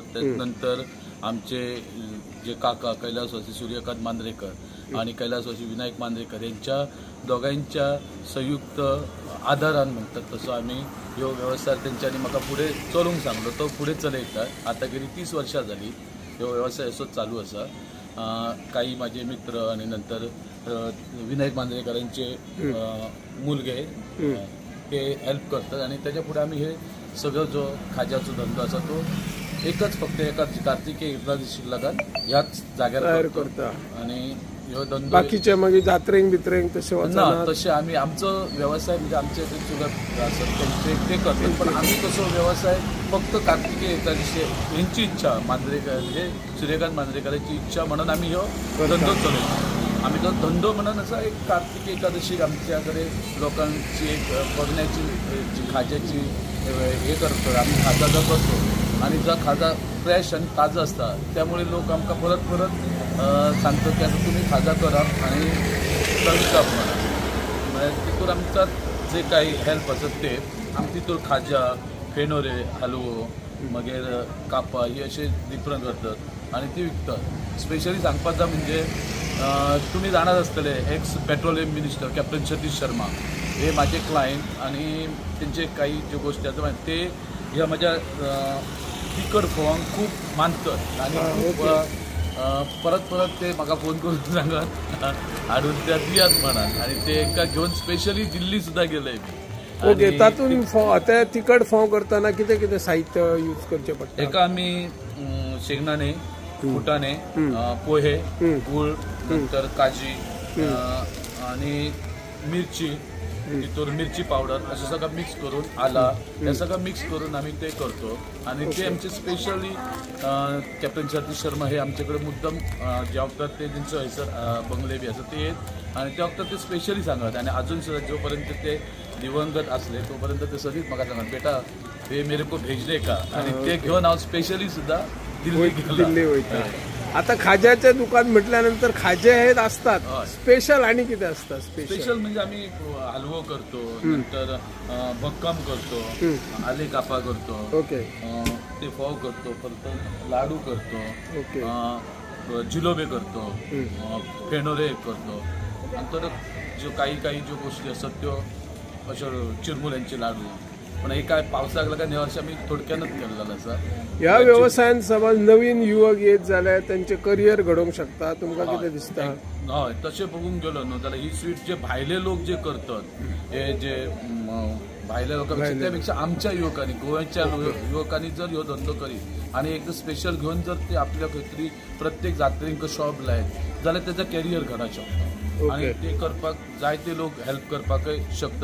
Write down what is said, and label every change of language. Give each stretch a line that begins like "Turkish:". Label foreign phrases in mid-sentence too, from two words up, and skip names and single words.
Konkani: त्यानंतर आमचे जे काका कैलासवासी सूर्यकांत मांद्रेकर आणि कैलासवासी विनायक मांद्रेकर यांच्या दोघांच्या संयुक्त आदारान म्हणतात तसो आम्ही ह्यो व्यवसाय त्यांच्यानी म्हाका फुडें चलूंक सांगलो, तो फुडें चलयतात। आता गेली 30 वर्सां जाली ह्यो व्यवसाय असो चालू आसा।
Marathi: काही माझे मित्र आणि नंतर विनायक मांद्रेकरांचे मुलगे ते हेल्प करतात आणि त्याच्या पुढे आम्ही हे सगळं जो खाज्याचो धंदो आसा तो एकच फक्त एका कार्तिकेय एकादशी लागून ह्याच जाग्यार
Konkani: करता आणि ह्यो धंदो बाकीचे मागीर जात्रेक बित्रेक तशें वचना? तशें आमी आमचो व्यवसाय म्हणजे आमचे जे चुलत आसत ते करतात, पण आम्ही कसो व्यवसाय फक्त कार्तिकेय एकादशी यांची इच्छा मांद्रेकर म्हणजे सूर्यकांत मांद्रेकरांची इच्छा म्हणून आम्ही ह्यो धंदो चलयता।
Marathi: आम्ही तो धंदो म्हणून असा एक कार्तिकेय एकादशीक आमच्याकडे लोकांची एक बघण्याची जी खाज्याची हे करतो, आम्ही खाजा जो करतो आणि जो खाजा फ्रेश आणि ताजं असता त्यामुळे लोक आमकां परत सांगतात की आता तुम्ही खाजा करा आणि चलता म्हणून तितून आमचा जे काही हेल्प असत ते आमी तितून खाजा फेणोरे हलवो मागीर कापां ही असे डिफरंट करतात आणि ती विकतात। स्पेशली सांगपाचा म्हणजे तुम्ही जाणार असतले एक्स पेट्रोलियम मिनिस्टर कॅप्टन सतीश शर्मा हे माझे क्लायंट आणि त्यांचे काही ज्यो गोष्टी आसा ते ह्या माझ्या तिखट फोवांक खूप मानतात आणि खूप परत ते म्हाका फोन करून सांगत हाडून त्या दियात म्हणान आणि ते एका घेऊन स्पेशली दिल्ली सुद्धा गेलंय मी।
Konkani: ओके, तातून ते तिखट फोव करताना कितें कितें साहित्य यूज करचें पडटा?
Marathi: एका आमी शेंगदाणे, फुटाणे, पोहे, गूळ, नंतर काजी आणि मिरची, तितून मिरची पावडर असं सगळं मिक्स करून आला हे सगळं मिक्स करून आम्ही ते करतो आणि ते आमचे स्पेशली कॅप्टन सतीश शर्मा हे आमच्याकडे मुद्दाम जे वखदात ते त्यांचं हैसर बंगले बी असं ते आणि त्या वखदात ते स्पेशली सांगत आणि अजून सुद्धा जोपर्यंत ते दिवंगत असले तोपर्यंत ते सगळीच म्हाका सांगत
Hindi: बेटा हे मेरे को भेजले का
Marathi: आणि ते घेऊन हांव स्पेशली सुद्धा
Konkani: दिल्ली वयता।
Marathi: आता खाज्याचे दुकान म्हटल्यानंतर खाजे हे असतात, स्पेशल आणि किती असतात? स्पेशल म्हणजे आम्ही हलवो करतो, नंतर भक्कम करतो, आले कापा करतो, ओके ते फोव करतो, परत लाडू करतो, जिलोबे करतो, फेणोरे करतो, नंतर जो काही जो गोष्टी असतात त्यो अशा चिरमुल्यांचे लाडू पण हे काय पावसाक लागून ह्या वर्षी आम्ही थोडक्यानच केलेला असा।
Konkani: ह्या व्यवसायात समज नवीन युवक येत जाल्यार त्यांचे करियर घडोवंक शकता, तुमकां कितें दिसता? हय तशें बघूंक गेलो न्हू जाल्यार ही स्वीट जे भायले लोक जे करतात हे जे भायल्या लोकांपेक्षा त्यापेक्षा आमच्या युवकांनी गोव्याच्या युवकांनी जर ह्यो धंदो करीत आणि एक स्पेशल घेऊन जर ते आपल्या खंय तरी प्रत्येक जात्रेक शॉप लायत जाल्यार तेजा कॅरियर घडोवंक शकता आणि ते करपाक जायते लोक हेल्प करपाकय शकतात।